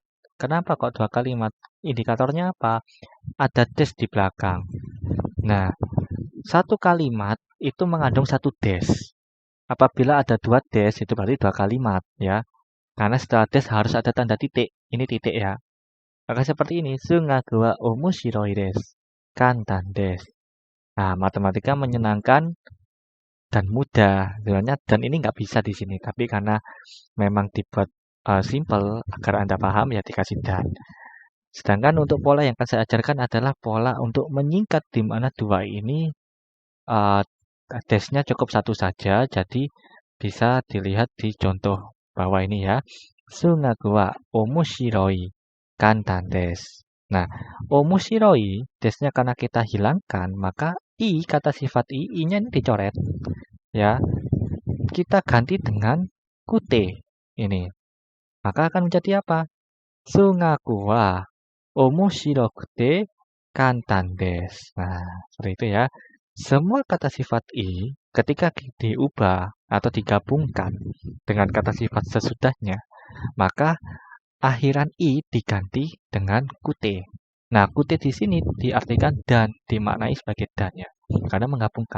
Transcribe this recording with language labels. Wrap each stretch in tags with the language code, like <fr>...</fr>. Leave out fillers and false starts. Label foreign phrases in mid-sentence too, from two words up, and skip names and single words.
<id>Kenapa kok dua kalimat? Indikatornya apa? Ada des di belakang. Nah, satu kalimat itu mengandung satu des. Apabila ada dua des, itu berarti dua kalimat ya. Karena setelah des harus ada tanda titik. Ini titik ya. Maka seperti ini.</id> <ja>Sungaku wa omoshiroi desu. Kantan desu.</ja> <id>Nah, matematika menyenangkan dan mudah. Sebenarnya dan ini nggak bisa di sini. Tapi karena memang dibuat simple agar Anda paham ya dikasih dan. Sedangkan untuk pola yang akan saya ajarkan adalah pola untuk menyingkat di mana dua ini desnya cukup satu saja. Jadi bisa dilihat di contoh bawah ini ya.</id> <ja>Sungaku wa omoshiroi kantan desu.</ja> <id>Nah, omoshiroi desnya karena kita hilangkan, maka i kata sifat i-nya ini dicoret ya. Kita ganti dengan kute ini. Maka akan menjadi apa?</id> <ja>Sungaku wa omoshirokute kantan desu.</ja> <id>Nah, seperti itu ya. Semua kata sifat i ketika diubah atau digabungkan dengan kata sifat sesudahnya, maka akhiran i diganti dengan kute. Nah, kute di sini diartikan dan, dimaknai sebagai dan ya, karena menggabungkan.</id>